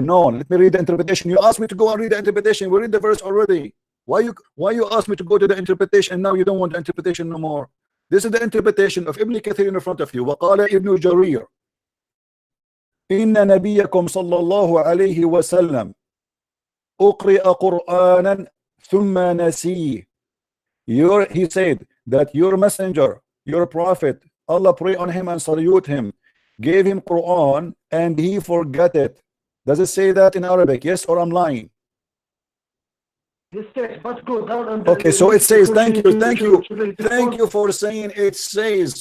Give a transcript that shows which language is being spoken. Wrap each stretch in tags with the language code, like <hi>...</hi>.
<en>No, let me read the interpretation. You asked me to go and read the interpretation. We read the verse already. Why you asked me to go to the interpretation and now you don't want the interpretation no more? This is the interpretation of Ibn Kathir in front of you.</en> <ar>وقال ابن جرير إن نبيكم صلى الله عليه وسلم أقرئ قرآنا ثم نسيه.</ar> <en>He said that your messenger, your prophet, Allah pray on him and salute him, gave him Quran and he forgot it. Does it say that in Arabic? Yes, or I'm lying? Okay, so it says, thank you for saying it says.</en>